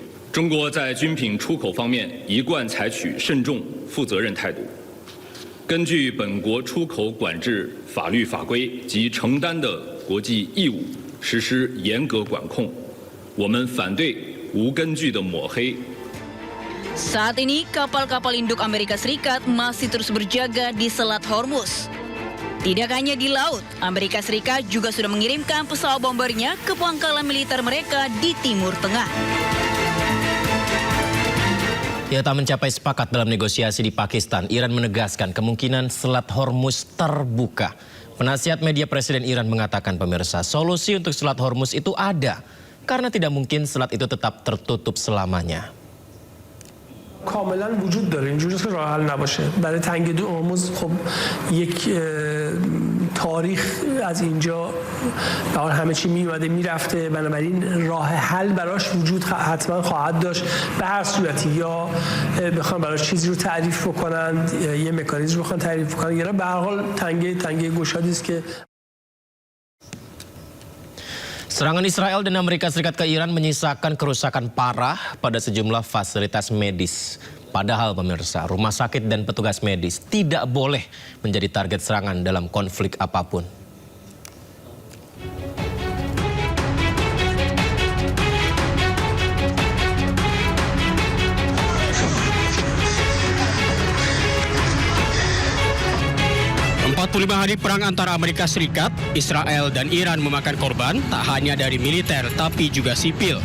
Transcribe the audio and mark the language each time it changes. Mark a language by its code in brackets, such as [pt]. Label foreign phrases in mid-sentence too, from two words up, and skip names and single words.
[zh] 中国在军品出口方面一贯采取慎重、负责任态度，根据本国出口管制法律法规及承担的国际义务，实施严格管控。我们反对无根据的抹黑。 [id] Saat ini, kapal-kapal induk Amerika Serikat masih terus berjaga di Selat Hormuz. Tidak hanya di laut, Amerika Serikat juga sudah mengirimkan pesawat bombernya ke pangkalan militer mereka di Timur Tengah. Ya, tak mencapai sepakat dalam negosiasi di Pakistan, Iran menegaskan kemungkinan Selat Hormuz terbuka. Penasihat media Presiden Iran mengatakan, pemirsa, solusi untuk Selat Hormuz itu ada, karena tidak mungkin selat itu tetap tertutup selamanya. [fa] کاملا وجود داره اینجوری که راه حل نباشه برای تنگی هرمز خب یک تاریخ از اینجا به حال همه چی میومده میرفته بنابراین راه حل براش وجود حتما خواهد داشت به هر صورتی یا بخوام براش چیزی رو تعریف بکنن یه مکانیزم رو بخوان تعریف بکنن یا به هر حال تنگی گشادی است که [id] Serangan Israel dan Amerika Serikat ke Iran menyisakan kerusakan parah pada sejumlah fasilitas medis. Padahal pemirsa, rumah sakit dan petugas medis tidak boleh menjadi target serangan dalam konflik apapun. ...45 hari perang antara Amerika Serikat, Israel, dan Iran memakan korban tak hanya dari militer tapi juga sipil.